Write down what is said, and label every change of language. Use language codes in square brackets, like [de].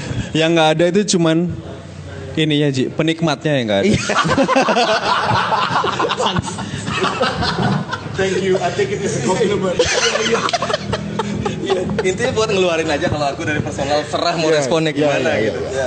[id] Yang nggak ada itu cuman ininya Ji, penikmatnya yang nggak ada. [en] Thank you, I think it is a compliment. [id] Intinya buat ngeluarin aja, kalau aku dari personal serah mau responnya gimana gitu.